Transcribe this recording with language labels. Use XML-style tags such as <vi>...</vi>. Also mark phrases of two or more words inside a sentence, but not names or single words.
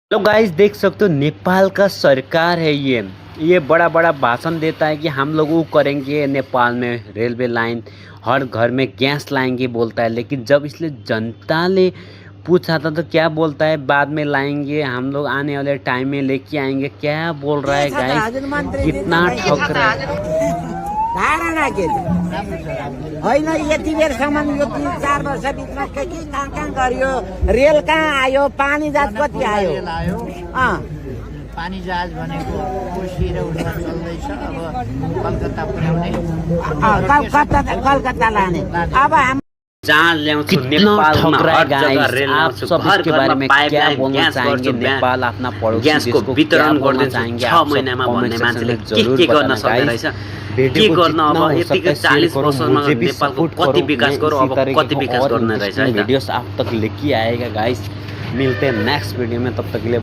<hi>तो गाइस देख सकते हो नेपाल का सरकार है ये बड़ा बड़ा भाषण देता है कि हम लोग वो करेंगे नेपाल में</hi> <en>railway line,</en> <hi>हर घर में गैस लाएंगे बोलता है। लेकिन जब इसलिए जनता ने पूछा था तो क्या बोलता है, बाद में लाएंगे, हम लोग आने वाले टाइम में लेके आएंगे। क्या बोल रहा है गाइस, कितना ठग रहा है।</hi> <ne>धारणा के होइन यति बेरसम्म यो 3-4 वर्षभित्र के कहाँ गरियो, रेल कहाँ आयो, पानी जहाज कति आयो। पानी जहाज भनेको कोशी र उडा चल्दैछ। अब कलकत्ता पुर्याउने, कलकत्ता लाने। अब हम जहाँ ल्याउँछु नेपालमा हर जग्गा रेल ल्याउँछु, घर घरमा पाइपलाइन ग्यास गर्छु, नेपाल आफ्ना पडोसी देशको वितरण गर्दैछ 6 महिनामा भन्ने मान्छेले के गर्न सक्दै रहेछ, के गर्न। अब यतिकै 40 वर्षमा नेपालको कति विकास गर्यो, अब कति विकास गर्न रहेछ है।</ne> <hi>वीडियोस आप तक लेके आएगा गाइस, मिलते हैं</hi> <en>next video</en> <hi>में, तब तक के लिए।</hi>